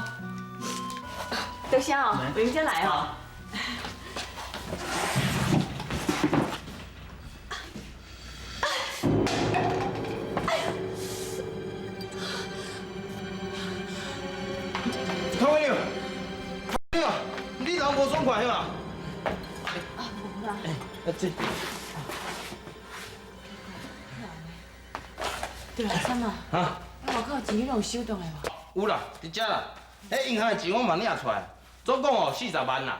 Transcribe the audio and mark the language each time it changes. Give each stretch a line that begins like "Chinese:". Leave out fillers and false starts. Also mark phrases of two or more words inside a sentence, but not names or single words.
Min Nan Chinese: 多谢哦，明天来哦。唐美玲，唐美玲，你人无爽快嘛？啊，无啦。阿姊，对啦，三啊，啊，外口钱你拢有收动的无？有啦，伫遮啦。迄银行的钱我嘛领出来，总共哦40万啦。